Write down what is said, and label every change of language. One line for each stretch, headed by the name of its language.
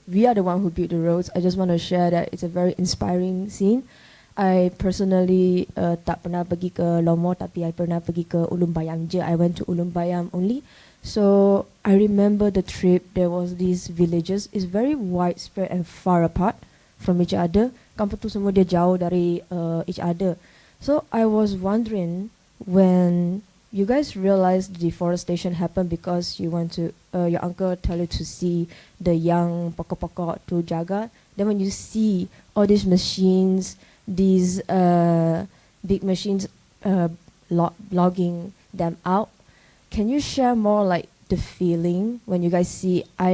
English: We are the one who built the roads. I just want to share that it's a very inspiring scene. I personally
Malay: tak pernah pergi ke Lomo, tapi I pernah pergi ke Ulu Baram je.
English: I went to Ulu Baram only. So I remember the trip. There was these villages. It's very widespread and far apart from each other.
Malay: Kampung tu semua dia jauh dari
English: each other. So I was wondering, when you guys realized deforestation happened because you want to, your uncle tell you to see the young
Malay: pokok-pokok
English: to
Malay: jaga.
English: Then when you see all these machines, these big machines logging them out, can you share more like the feeling when you guys see?